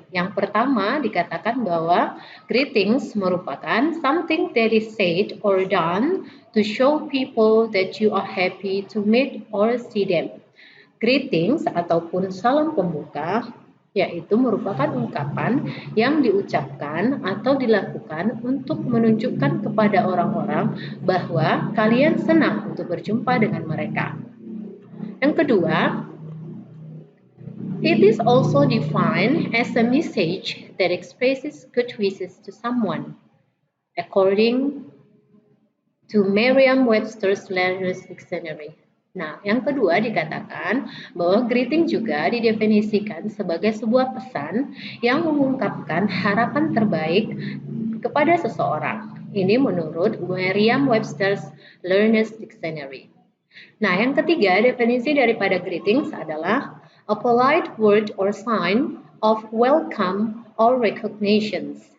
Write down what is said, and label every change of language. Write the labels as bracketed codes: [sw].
[id] Yang pertama dikatakan bahwa greetings merupakan [en] something that is said or done to show people that you are happy to meet or see them. [id] Greetings ataupun salam pembuka yaitu merupakan ungkapan yang diucapkan atau dilakukan untuk menunjukkan kepada orang-orang bahwa kalian senang untuk berjumpa dengan mereka. Yang kedua, [en] it is also defined as a message that expresses good wishes to someone, according to Merriam-Webster's Learner's Dictionary. [id] Nah, yang kedua dikatakan bahwa greeting juga didefinisikan sebagai sebuah pesan yang mengungkapkan harapan terbaik kepada seseorang. Ini menurut Merriam-Webster's Learner's Dictionary. Nah, yang ketiga definisi daripada greetings adalah [en] a polite word or sign of welcome or recognition.